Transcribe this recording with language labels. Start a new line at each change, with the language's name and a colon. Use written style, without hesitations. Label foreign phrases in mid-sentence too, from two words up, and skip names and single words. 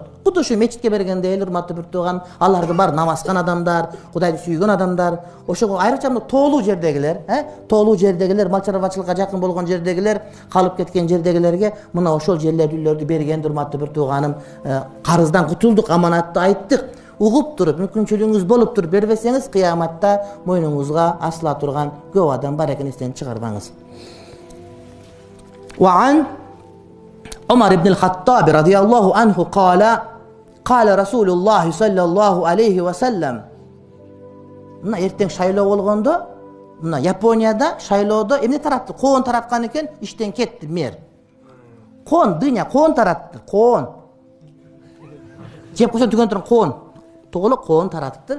Kyrgyz: Кудай ошо мечитке бергенде эл, урматтуу бир тууган, алардын бар намазкан адамдар, Кудайды сүйгөн адамдар, ошого айрыкча тоолуу жердегилер, тоолуу жердегилер, мал чарбачылыкка жакын болгон жердегилер, калып кеткен жердегилерге мына ошол жерлерди, үйлөрдү берген, урматтуу бир тууганым, карыздан кутулдук, аманатты айттык. Угуп туруп, мүмкүнчүлүгүңүз болуп туруп бербесеңиз, кыяматта мойнуңузга асыла турган көп адам бар экен, эстен чыгарбаңыз.
Arabic: وعن عمر بن الخطاب رضي الله عنه قال رسول الله صلى الله عليه وسلم.
Kyrgyz: Мына эртең шайлоо болгондо, мына Японияда шайлоодо эмне таратты? Коон тараткан экен, иштен кетти мэр. Коон, дыня, коон таратты, коон. Жеп койсоң түгөн турган коон. Толук коон таратыптыр.